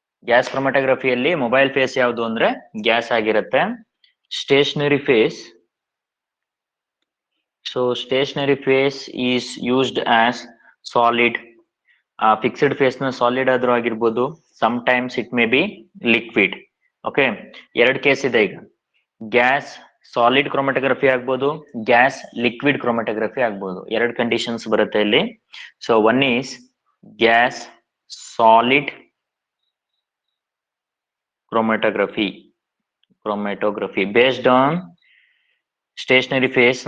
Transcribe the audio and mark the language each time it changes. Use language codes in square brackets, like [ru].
[kn] Gas ಕ್ರೊಮಟೋಗ್ರಫಿಯಲ್ಲಿ mobile face ಯಾವುದು ಅಂದ್ರೆ gas ಆಗಿರುತ್ತೆ. [en] Stationary phase, so stationary phase is used as solid. [kn] Fixed face ನ solid ಆದ್ರೂ ಆಗಿರ್ಬೋದು, [en] Some times it may be liquid. [kn] Okay, ಎರಡು case ಇದೆ ಈಗ. ಗ್ಯಾಸ್ ಸಾಲಿಡ್ ಕ್ರೊಮಟೋಗ್ರಫಿ ಆಗ್ಬೋದು, ಗ್ಯಾಸ್ ಲಿಕ್ವಿಡ್ ಕ್ರೊಮಟೋಗ್ರಫಿ ಆಗ್ಬೋದು. ಎರಡು ಕಂಡೀಷನ್ಸ್ ಬರುತ್ತೆ ಇಲ್ಲಿ. [en] So one is gas solid chromatography based on stationary phase.